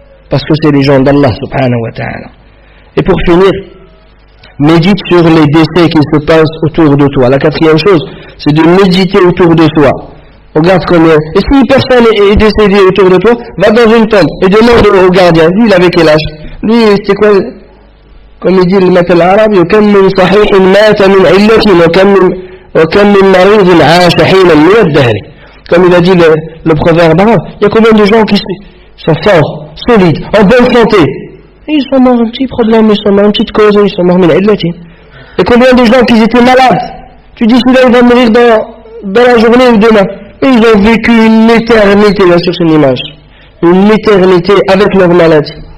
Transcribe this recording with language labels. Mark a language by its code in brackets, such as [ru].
[fr] Parce que c'est les gens d'Allah subhanahu wa ta'ala. Et pour finir, médite sur les décès qui se passent autour de toi. La quatrième chose, c'est de méditer autour de toi. Regarde combien. Et si une personne est décédée autour de toi, va dans une tombe et demande au gardien. Lui, il avait quel âge? Lui, c'était quoi? Comme il dit le matal arabe, [ar] يكم من صحيح مات من علة وكم من مريض عاش حينا من الدهر. [fr] Comme il a dit le proverbe arabe, il y a combien de gens qui sont forts, solides, en bonne santé? Et ils sont morts un petit problème, ils sont morts une petite cause, ils sont morts [ar] min illati. [fr] Et combien de gens qui étaient malades? Tu dis celui-là il va mourir dans la journée ou demain. Et ils ont vécu une éternité, bien sûr c'est une image, une éternité avec leur maladie.